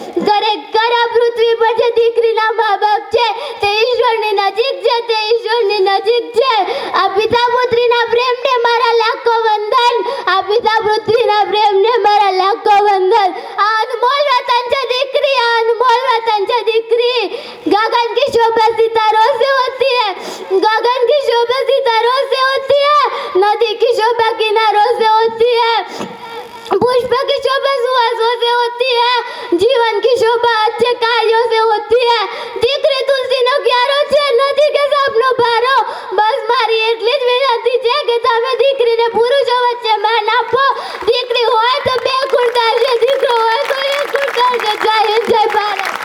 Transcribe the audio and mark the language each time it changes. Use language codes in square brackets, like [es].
[gu] ખરેખર આ પૃથ્વી પર જે દીકરીના મા બાપ છે તે ઈશ્વરની નજીક છે, તે ઈશ્વરની નજીક છે. આ પિતા પુત્રીના પ્રેમને મારા લાખો વંદન, આ પિતા પુત્રીના પ્રેમને મારા લાખો વંદન. આ અનમોલ વતન છે દીકરી, આ અનમોલ વતન છે દીકરી. [hi] गगन की शोभा सितारों से होती है, गगन की शोभा सितारों से होती है, नदी की शोभा किनारों से होती है, पुष्प की शोभा सुहासों से होती है, जीवन की शोभा अच्छे कार्यों से होती है. [gu] દીકરી તુલસીનો ક્યારો છે, નદી કે સપનો ભારો. બસ મારી એટલી જ વિનંતી છે કે તમે દીકરીને પુરુષો વચ્ચે માન આપો. દીકરી હોય તો બે ગુણ કાઢશે, દીકરો હોય તો એક ગુણ કાઢશે. જય હિન્દ, જય ભારત.